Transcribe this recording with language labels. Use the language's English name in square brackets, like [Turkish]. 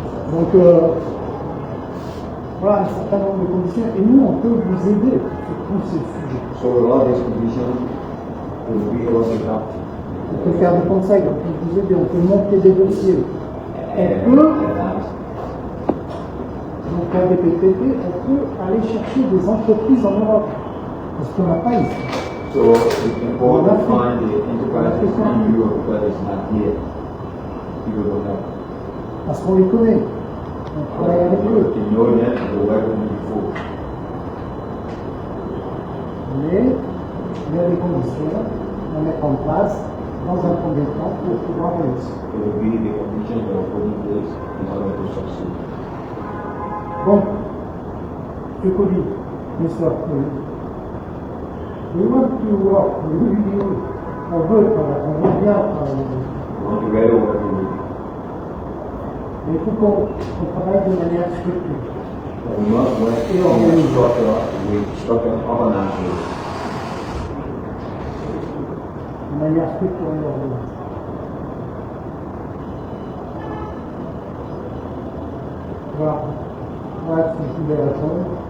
[French] Donc, voilà un certain nombre de conditions, et nous, on peut vous aider sur tous ces sujets. [English] So all these conditions will be able to help. [French] On peut faire des conseils, on peut vous aider, on peut monter des dossiers. On peut, donc faire des PPP, on peut aller chercher des entreprises en Europe, parce qu'on n'a pas ici. [English] So we can go and find the enterprises in Europe, but it's not here. People don't know. [French] Parce qu'on les connaît. On travaille avec eux. [English] You know them, you work with them before. [French] Mais il y a des conditions à mettre en place dans un premier temps pour pouvoir réussir. [English] It will be the conditions that are put in place in order to succeed. [French] Donc, ce Covid, Mr. [English] We want to work with you. [French] On veut bien travailler. [English] We want to really work with you. [French] Mais il faut qu'on travaille de manière structurée. [English] We must work in a structure organized. [French] De manière structurée et organisée. Voilà. Voilà ce que je voulais répondre.